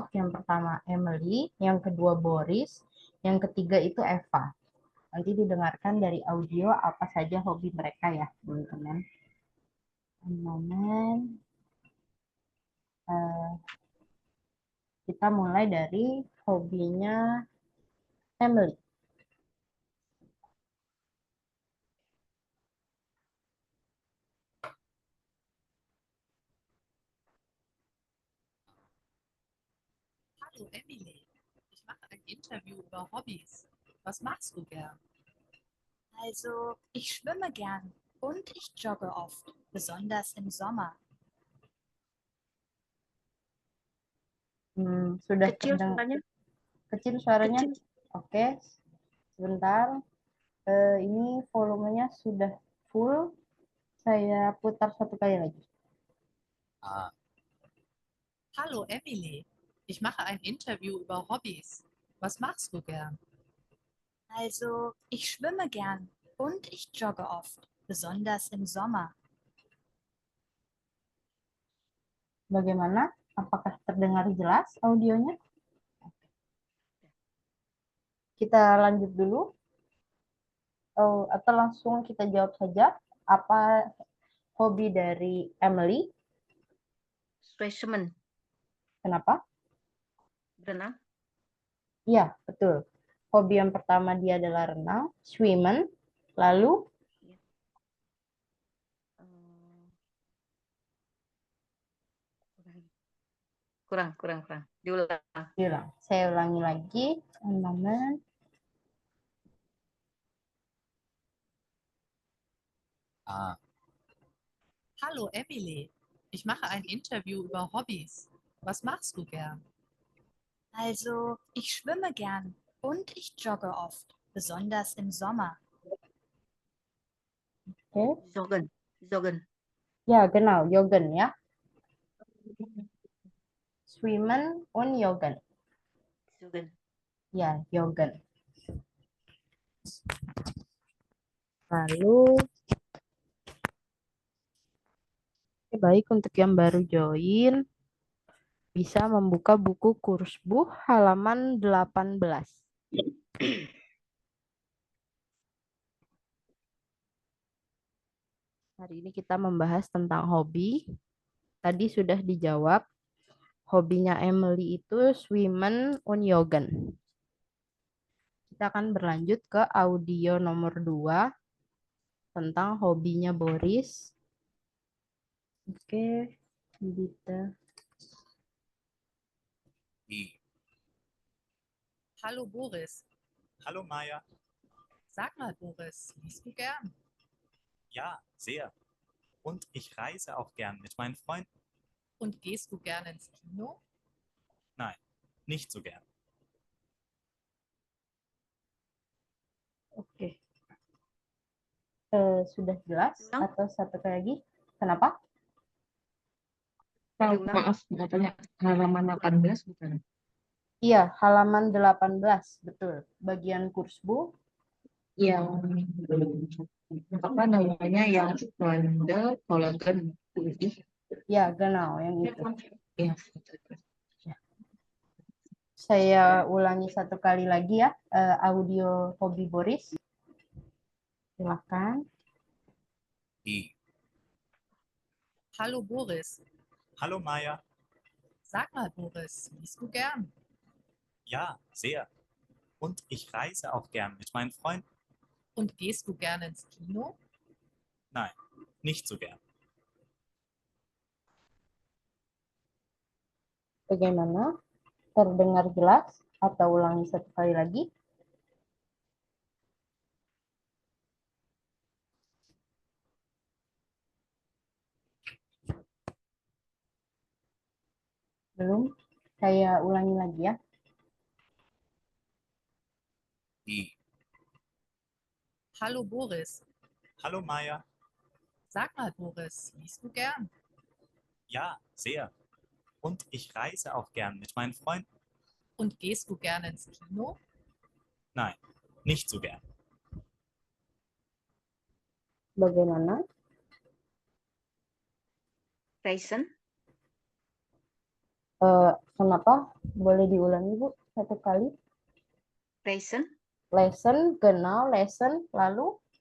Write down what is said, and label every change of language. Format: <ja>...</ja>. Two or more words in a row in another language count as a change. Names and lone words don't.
<id>Yang pertama Emily, yang kedua Boris, yang ketiga itu Eva. Nanti didengarkan dari audio apa saja hobi mereka ya, teman-teman. Kita mulai dari hobinya Emily.</id> <de>Hallo Emily, ich mache ein Interview über Hobbys. Was machst du gern? Also, ich schwimme gern und ich jogge oft, besonders im Sommer.</de> <id>Sudah Kecil suaranya? Kecil suaranya? Kecil. Oke, sebentar. Ini volumenya sudah full. Saya putar 1 kali lagi.</id> <de>Hallo Emily, ich mache ein Interview über Hobbys. Was machst du gern? Also, ich schwimme gern und ich jogge oft, besonders im Sommer.</de> <id>Bagaimana? Apakah terdengar jelas audionya? Kita lanjut dulu. Atau langsung kita jawab saja. Apa hobi dari Emily? Specimen. Kenapa? Renang. Iya, betul. Hobi yang pertama dia adalah renang, swimmen, lalu Eh, kurang. Diulang. bilang. Saya ulangi lagi.</id> <en>One moment. Ah.</en> <de>Hallo Emily, ich mache ein Interview über Hobbys. Was machst du gern? Also, ich schwimme gern und ich jogge oft, besonders im Sommer.</de> <id>Oke. Joggen.</id> <de>Ya, genau, joggen ya. Swimmen und joggen.</de> <id>Ya, joggen. Lalu, baik untuk yang baru join, bisa membuka buku Kursbuch halaman 18. Hari ini kita membahas tentang hobi. Tadi sudah dijawab. Hobinya Emily itu</id> <de>swimmen und joggen.</de> <id>Kita akan berlanjut ke audio nomor 2 tentang hobinya Boris. Oke, Dita.</id> <de>Hallo Boris. Hallo Maja. Sag mal Boris, liest du gern? Ja, sehr. Und ich reise auch gern mit meinen Freunden. Und gehst du gern ins Kino? Nein, nicht so gern.</de> <id>Oke. Sudah jelas Ulang. atau satu kali lagi? Kenapa? Maaf, katanya halaman 18 bukan? Iya, halaman 18, betul. Bagian Kursbuch. Yang apa namanya yang Wanda Kollagen. Ya, genau, yang itu. Ya. Saya ulangi satu kali lagi ya, audio hobi Boris. Silakan.</id> <de>Hallo Boris. Hallo Maja. Sag mal Boris, liest du gern? Ja, sehr. Und ich reise auch gern mit meinen Freunden. Und gehst du gern ins Kino? Nein, nicht so gern.</de> <id>Bagaimana? Terdengar jelas atau ulangi satu kali lagi? Belum? Saya ulangi lagi ya.</id> <de>Hallo Boris. Hallo Maja. Sag mal Boris, liest du gern? Ja, sehr. Und ich reise auch gern mit meinen Freunden. Und gehst du gern ins Kino? Nein, nicht so gern.</de> <id>Bagaimana? Reisen. Kenapa? Boleh diulangi, Bu, satu kali. Reisen. Lesson, genau, lesson, lalu</id>